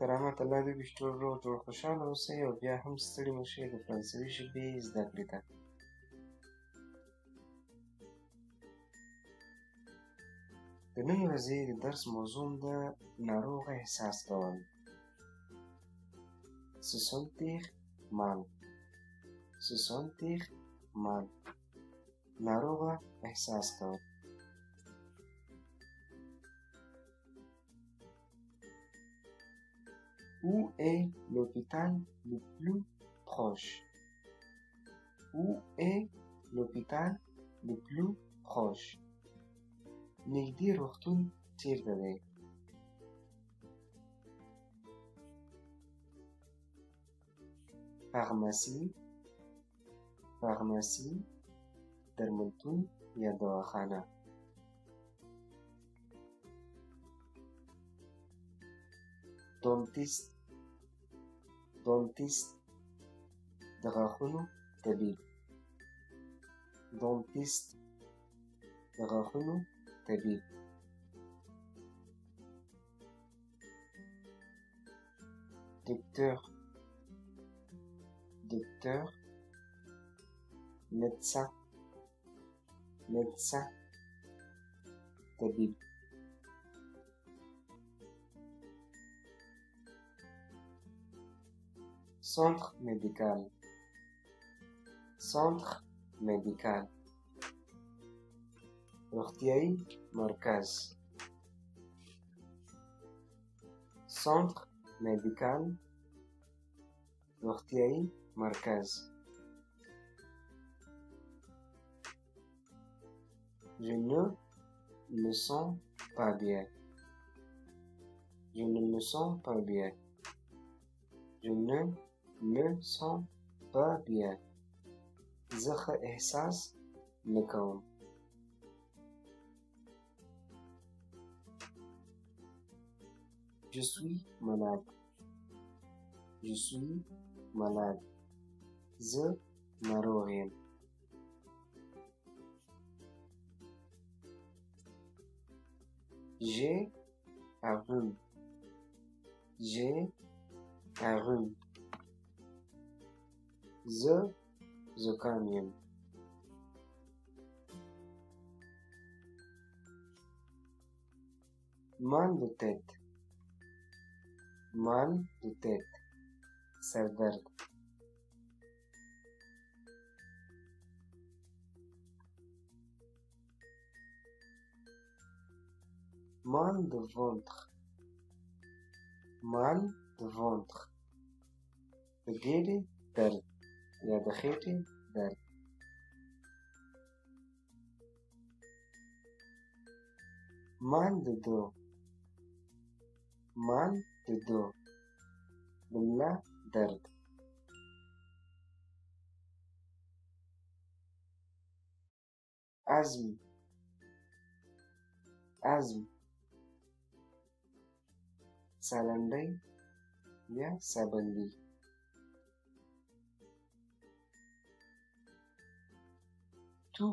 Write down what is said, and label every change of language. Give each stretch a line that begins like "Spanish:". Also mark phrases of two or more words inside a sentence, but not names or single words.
Pashto: ماته لاندې ویشتو جوړ خوشحاله اوسئ او بیا هم ستړي مه شئ د فرانسوي ژبې زده کړې ته. د نن ورځې د درس موضوع ده ناروغه احساس کول.
French: Se sentir mal. Se sentir mal.
Pashto: ناروغه احساس کول.
French: Où est l'hôpital le plus proche? Où est l'hôpital le plus proche?
Pashto: نږدې روغتون چیرته دی؟
French: Pharmacie. Pharmacie.
Pashto: درملتون یا دواخانه.
French: Dentiste. Dentiste.
Pashto: د غاښونو طبيب. Dentiste. د غاښونو طبيب.
French: Docteur. Docteur. Médecin. Médecin. طبيب. Centre médical. Centre médical.
Pashto: روغتیايي مرکز.
French: Centre médical.
Pashto: روغتیايي مرکز.
French: Je ne me sens pas bien. Je ne me sens pas bien. Je ne me sens pas bien.
Pashto: زه ښه احساس نه کوم.
French: Je suis malade. Je suis malade.
Pashto: زه ناروغ یم.
French: J'ai un rhume. J'ai un rhume.
Pashto: زه زکام یم.
French: Mal de tête. Mal de tête. سردرد. Mal de ventre. Mal de ventre.
Pashto: د ګیډې درد یا د خېټې درد.
French: Mal de dos. Mal de dos.
Pashto: د ملا درد.
French: Asthme.
Pashto: Asthme. سالنډۍ یا سابندي.
French: Tout.